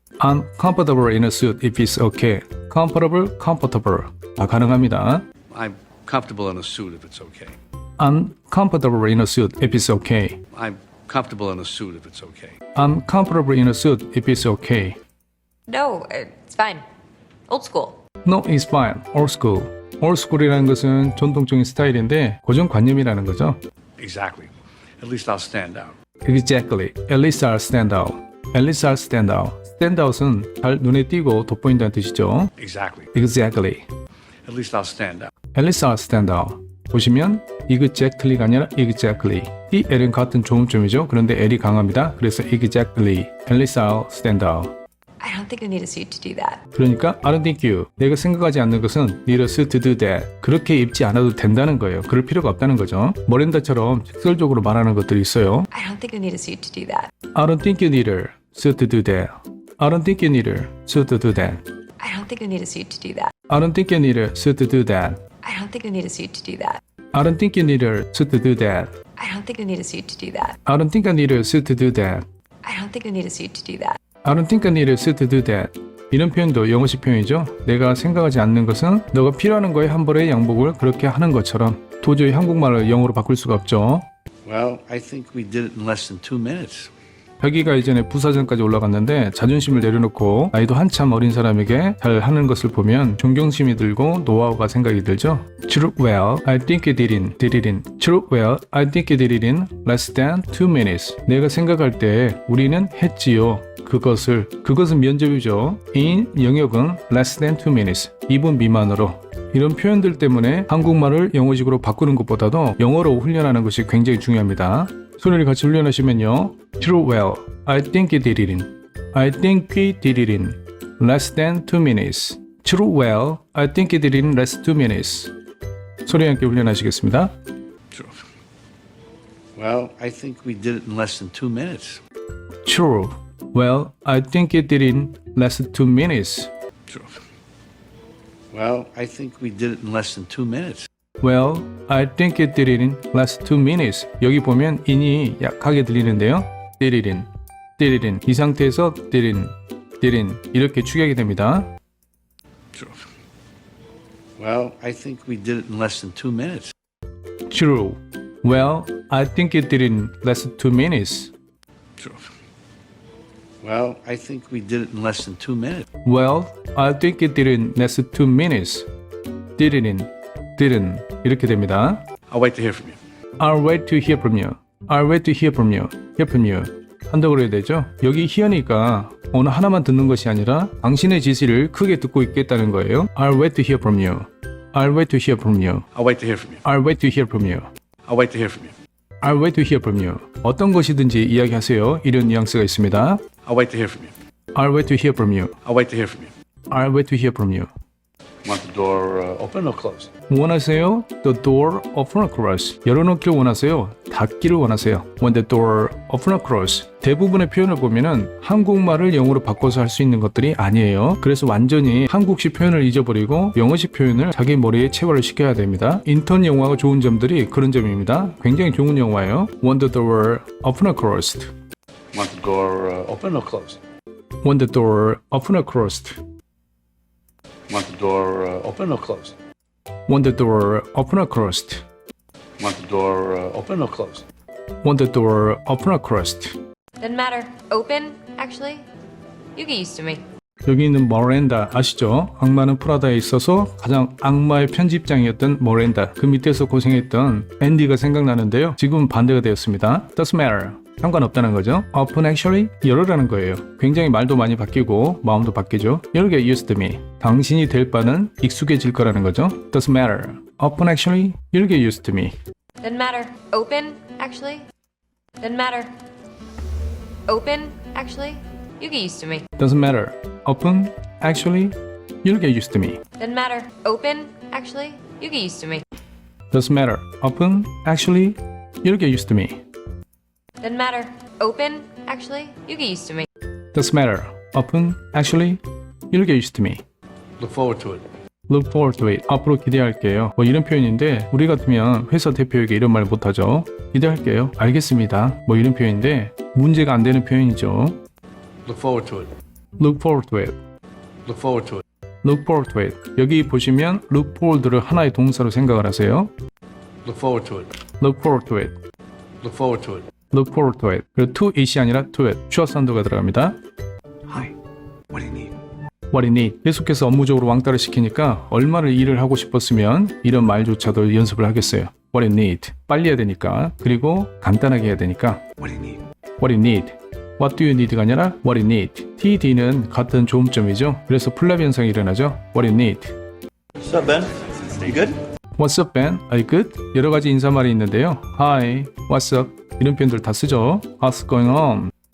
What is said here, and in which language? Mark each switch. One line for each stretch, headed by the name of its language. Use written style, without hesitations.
English: I'm comfortable in a suit if it's okay. comfortable.
Korean: 다 가능합니다.
English: I'm comfortable in a suit if it's okay. I'm comfortable in a suit if it's okay. I'm comfortable in a suit if it's okay. I'm comfortable in a suit if it's okay. No, it's fine. Old school. No, it's fine. Old school. Old school
Korean: 이라는 것은 전통적인 스타일인데 고정관념이라는 거죠.
English: Exactly. At least I'll stand out. Exactly. At least I'll stand out. At least I'll stand out. Stand out
Korean: 은 잘 눈에 띄고 돋보인다는 뜻이죠.
English: Exactly. Exactly. At least I'll stand out. At least I'll stand out.
Korean: 보시면 exactly가 아니라 exactly. 이 L은 같은 조음점이죠. 그런데 L이 강합니다. 그래서
English: exactly. At least I'll stand out. I don't think I need a suit to do that.
Korean: 그러니까
English: I don't think you.
Korean: 내가 생각하지 않는 것은
English: need a suit to do that.
Korean: 그렇게 입지 않아도 된다는 거예요. 그럴 필요가 없다는 거죠. 머렌다처럼 직설적으로 말하는 것들이 있어요.
English: I don't think I need a suit to do that. I don't think you need a suit to do that. I don't think you need a suit to do that. I don't think I need a suit to do that. I don't think you need a suit to do that. I don't think I need a suit to do that. I don't think you need a suit to do that. I don't think I need a suit to do that. I don't think I need a suit to do that. I don't think I need a suit to do that. I don't think I need a suit to do that.
Korean: 이런 표현도 영어식 표현이죠. 내가 생각하지 않는 것은 너가 필요한 거에 한 벌의 양복을 그렇게 하는 것처럼 도저히 한국말을 영어로 바꿀 수가 없죠.
English: Well, I think we did it in less than 2 minutes.
Korean: 혁이가 이전에 부사장까지 올라갔는데 자존심을 내려놓고 나이도 한참 어린 사람에게 잘 하는 것을 보면 존경심이 들고 노하우가 생각이 들죠.
English: True well, I think you did it in. True well, I think you did it in less than 2 minutes.
Korean: 내가 생각할 때 우리는 했지요. 그것은 면접이죠.
English: in
Korean: 영역은
English: less than 2 minutes.
Korean: 2분 미만으로. 이런 표현들 때문에 한국말을 영어식으로 바꾸는 것보다도 영어로 훈련하는 것이 굉장히 중요합니다. 소리를 같이 훈련하시면요.
English: True well, I think you did it in. I think we did it in less than 2 minutes. True well, I think you did it in less than 2 minutes.
Korean: 소리 함께 훈련하시겠습니다.
English: True. Well, I think we did it in less than 2 minutes. True. Well, I think you did it in less than 2 minutes. True. Well, I think we did it in less than 2 minutes. Well, I think you did it in less than 2 minutes.
Korean: 여기 보면 in이 약하게 들리는데요.
English: did it in.
Korean: 이 상태에서
English: did in
Korean: 이렇게 축약이 됩니다.
English: True. Well, I think we did it in less than 2 minutes. True. Well, I think you did it in less than 2 minutes. True. Well, I think we did it in less than 2 minutes. Well, I think you did it in less than 2 minutes. did it in, didn't
Korean: 이렇게 됩니다.
English: I'll wait to hear from you. I'll wait to hear from you. I'll wait to hear from you. hear from you.
Korean: 한다고 그래야 되죠? 여기 hear니까 어느 하나만 듣는 것이 아니라 당신의 지시를 크게 듣고 있겠다는 거예요.
English: I'll wait to hear from you. I'll wait to hear from you. I'll wait to hear from you. I'll wait to hear from you. I'll wait to hear from you. I'll wait to hear from you.
Korean: 어떤 것이든지 이야기하세요. 이런 뉘앙스가 있습니다.
English: I'll wait to hear from you. I'll wait to hear from you. I'll wait to hear from you. I'll wait to hear from you. Want the door open or closed?
Korean: 원하세요?
English: The door open or close.
Korean: 열어놓기를 원하세요? 닫기를 원하세요?
English: Want the door open or close.
Korean: 대부분의 표현을 보면은 한국말을 영어로 바꿔서 할 수 있는 것들이 아니에요. 그래서 완전히 한국식 표현을 잊어버리고 영어식 표현을 자기 머리에 체화를 시켜야 됩니다. 인턴 영화가 좋은 점들이 그런 점입니다. 굉장히 좋은 영화예요.
English: Want the door open or closed. Want the door open or closed? Want the door open or closed. Want the door open or closed? Want the door open or closed. Want the door open or closed? Want the door open or closed. Doesn't matter. Open, actually. You get used to me.
Korean: 여기 있는 머렌다 아시죠? 악마는 프라다에 있어서 가장 악마의 편집장이었던 머렌다. 그 밑에서 고생했던 앤디가 생각나는데요. 지금은 반대가 되었습니다.
English: Doesn't matter.
Korean: 상관없다는 거죠.
English: Open actually
Korean: 열어라는 거예요. 굉장히 말도 많이 바뀌고 마음도 바뀌죠.
English: You'll get used to me.
Korean: 당신이 될 바는 익숙해질 거라는 거죠.
English: Doesn't matter. Open actually you'll get used to me. Doesn't matter. Open, actually. Doesn't matter. Open, actually. You get used to me. Doesn't matter. Open actually you'll get used to me. Doesn't matter. Open, actually. You get used to me. Doesn't matter. Open actually you'll get used to me. Doesn't matter. Open, actually. You get used to me. Doesn't matter. Open actually you'll get used to me. Look forward to it. Look forward to it.
Korean: 앞으로 기대할게요. 뭐 이런 표현인데 우리 같으면 회사 대표에게 이런 말 못하죠. 기대할게요. 알겠습니다. 뭐 이런 표현인데 문제가 안 되는 표현이죠.
English: Look forward to it. Look forward to it. Look forward to it. Look forward to it.
Korean: 여기 보시면
English: look forward
Korean: 를 하나의 동사로 생각을 하세요.
English: Look forward to it. Look forward to it. Look forward to it. Look forward to it.
Korean: 그리고
English: to it
Korean: 이 아니라 to it. 슈어 사운드가 들어갑니다.
English: Hi. What do you need? What you need.
Korean: 계속해서 업무적으로 왕따를 시키니까 얼마나 일을 하고 싶었으면 이런 말조차도 연습을 하겠어요.
English: What you need.
Korean: 빨리 해야 되니까. 그리고 간단하게 해야 되니까.
English: What do you need? What you need. What do you need
Korean: 가 아니라
English: What you need.
Korean: TD는 같은 조음점이죠. 그래서 플랍 현상이 일어나죠.
English: What you need. What's up, Ben? You good? What's up, Ben? Are you good?
Korean: 여러 가지 인사말이 있는데요.
English: Hi. What's up?
Korean: 이런 표현들 다 쓰죠.
English: What's going on?